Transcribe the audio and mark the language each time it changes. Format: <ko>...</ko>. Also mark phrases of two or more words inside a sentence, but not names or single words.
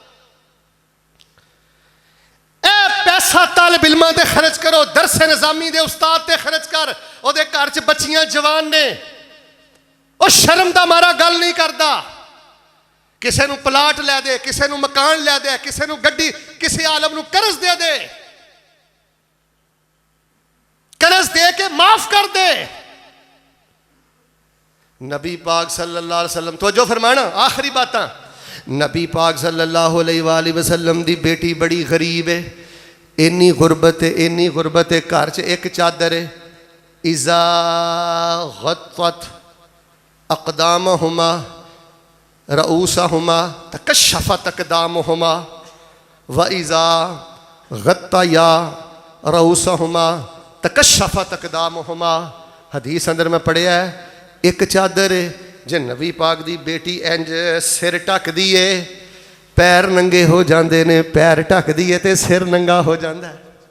<pa>اے پیسہ طالب علماں تے خرچ کرو، درس نظامی دے استاد تے خرچ کر، اوہدے گھر چ بچیاں جوان نے، او شرم دا مارا گل نہیں کردا، کسے نوں پلاٹ لے دے، کسے نوں مکان لے دے، کسے نوں گڈی، کسے عالم نوں قرض دے دے، قرض دے کے معاف کر دے. نبی پاک</pa> <ar>صلى الله عليه وسلم,</ar> <pa>توجہ فرمانا، آخری باتاں، نبی پاک</pa> <ar>صلى الله عليه وسلم</ar> <pa>دی بیٹی بڑی غریب ہے، انی غربت ہے، انی غربت ہے، گھر چ اک چادر ہے,</pa> <ar>إذا غطت أقدامهما رءوسهما تكشفت أقدامهما وإذا غطيا رءوسهما تكشفت أقدامهما.</ar> <pa>حدیث اندر میں پڑھیا ہے، اک چادر ہے، جے نبی پاک دی بیٹی انج سر ڈھکدی ہے، پیر ننگے ہو جاتے نے، پیر ڈھکدی ہے تو سر ننگا ہو جاتا ہے.</pa>